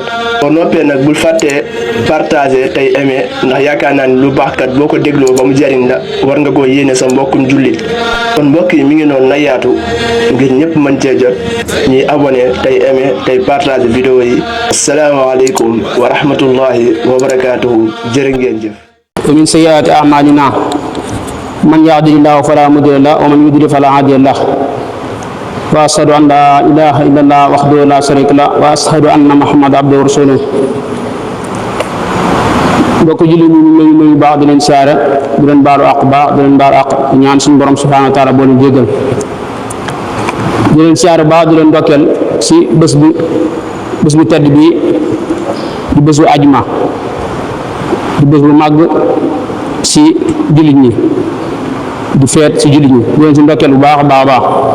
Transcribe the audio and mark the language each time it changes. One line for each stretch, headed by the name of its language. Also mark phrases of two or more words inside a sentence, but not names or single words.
Wolof: boo noppee nag bul fàttee partager tey aimé ndax yaakaar naa ni lu baax kat boo ko dégloo ba mu jariñ la war nga koo yéene sa mbokkum jullit kon mbokk yi mi ngi noonu na yaatu ngir ñëpp mën cee jot ñuy abonné tey aimé tey partager vidéo yi.
Arabic: السلام عليكم ورحمة الله وبركاته
Wolof: jërë ngeen jëf.
Arabic: ومن سيئات أعمالنا من يهده الله فلا مضل له ومن يضلل فلا هادي له وأشهد أن لا إله إلا الله وحده لا شريك له وأشهد أن محمد عبده ورسوله
Wolof: mbokk julli ñu ngi nuyu baax di leen siyaare di leen baalu àq baax di leen baalu àq ñaan suñu borom
Arabic: سبحانه وتعالى
Wolof: boo leen jéggal di leen siyaare baax di leen ndokkeel si bés bu tedd bi di bésu ajuma di bés bu màgg si jullit ñi di feet si jullit ñi di leen si ndokkeel bu baax a baax a baax